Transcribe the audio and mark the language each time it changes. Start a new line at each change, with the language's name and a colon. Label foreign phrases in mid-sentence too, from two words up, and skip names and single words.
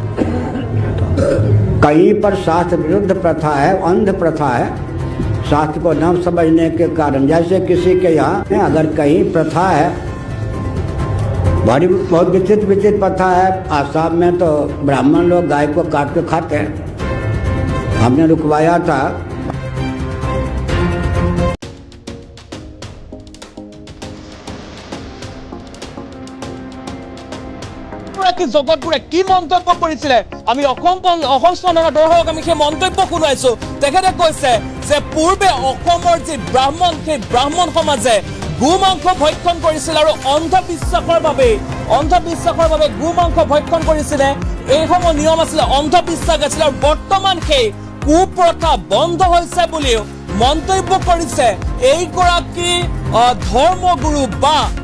Hindi: कहीं पर शास्त्र विरुद्ध प्रथा है अंध प्रथा है शास्त्र को न समझने के कारण जैसे किसी के यहाँ अगर कहीं प्रथा है बड़ी बहुत विचित्र प्रथा है आसाम में तो ब्राह्मण लोग गाय को काट के खाते हैं हमने रुकवाया था
Assamese: জগতগুৰে কি মন্তব্য কৰিছিলে আমি অসম স্পন্দনৰ দৰ্শকক আমি সেই মন্তব্য শুনাইছো তেখেতে কৈছে যে পূৰ্বে অসমৰ যি ব্ৰাহ্মণ সেই ব্ৰাহ্মণ সমাজে গোমাংস ভক্ষণ কৰিছিল আৰু অন্ধবিশ্বাসৰ বাবে গোমাংস ভক্ষণ কৰিছিলে এই সময় নিয়ম আছিলে অন্ধবিশ্বাস আছিল আৰু বৰ্তমান সেই কুপ্ৰথা বন্ধ হৈছে বুলিও মন্তব্য কৰিছে এইগৰাকী ধৰ্মগুৰু বা